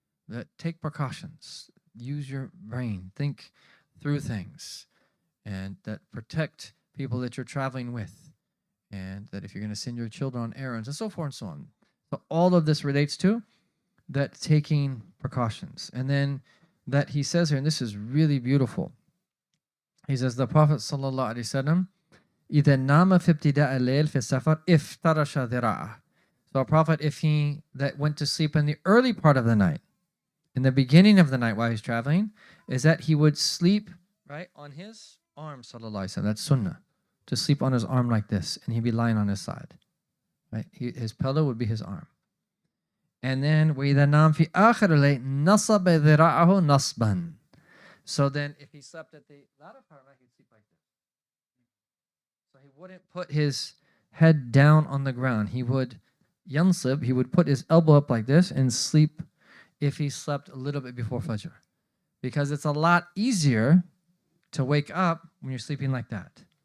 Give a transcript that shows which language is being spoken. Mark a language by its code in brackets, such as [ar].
[en] That take precautions. Use your brain. Think through things, and that protect people that you're traveling with, and that if you're going to send your children on errands and so forth and so on. So all of this relates to that taking precautions. And then that he says here, and this is really beautiful. He says, the Prophet sallallahu alaihi wasallam, [ar] إذا نام في ابتداء الليل في السفر افترش ذراعه. [en] So a prophet, if he that went to sleep in the early part of the night, in the beginning of the night while he's traveling, is that he would sleep right on his arm, sallallahu alaihi wasallam. That's sunnah, to sleep on his arm like this, and he'd be lying on his side. Right, his pillow would be his arm. And then [ar] وإذا نام في آخر الليل نصب ذراعه نصبا. [en] So then, if he slept at the latter part, he'd sleep like this. So he wouldn't put his head down on the ground. He would yansib. He would put his elbow up like this and sleep. If he slept a little bit before Fajr, because it's a lot easier to wake up when you're sleeping like that.